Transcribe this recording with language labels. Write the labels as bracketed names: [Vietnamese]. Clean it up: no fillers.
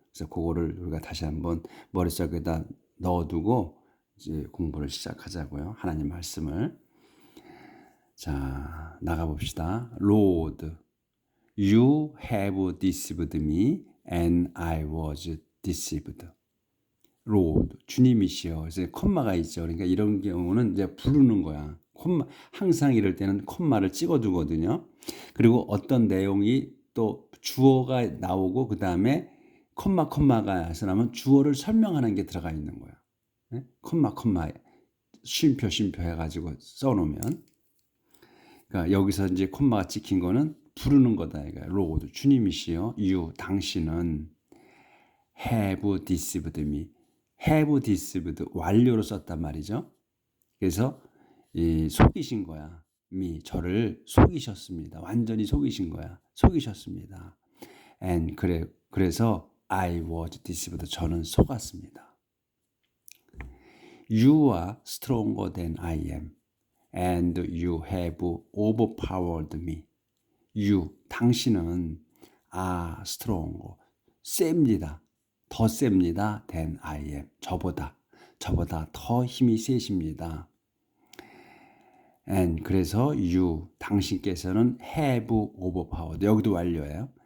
[Korean] 그래서 그거를 우리가 다시 한번 머릿속에다 넣어두고 이제 공부를 시작하자고요. 하나님 말씀을. 자, 나가봅시다. [English] Lord, you have deceived me and I was deceived. [Korean] Lord, 주님이시여. 그래서 콤마가 있죠. 그러니까 이런 경우는 이제 부르는 거야. 항상 이럴 때는 콤마를 찍어두거든요. 그리고 어떤 내용이 또 주어가 나오고 그 다음에 콤마가 나면 주어를 설명하는 게 들어가 있는 거야. 네? 콤마 쉼표 해가지고 써놓으면, 그러니까 여기서 이제 콤마가 찍힌 거는 부르는 거다. 그러니까 로드, 주님이시여, you, 당신은 [English] have deceived me, have deceived, [Korean] 완료로 썼단 말이죠. 그래서 속이신 거야. me, 저를 속이셨습니다. 완전히 속이신 거야. 속이셨습니다. and 그래서 [English] I was deceived, [Korean] 저는 속았습니다. [English] You are stronger than I am and you have overpowered me. [Korean] You, 당신은 stronger, 셉니다. 더 셉니다. [English] than I am, [Korean] 저보다 더 힘이 세십니다. and 그래서 you, 당신께서는 [English] have overpowered, [Korean] 여기도 완료예요.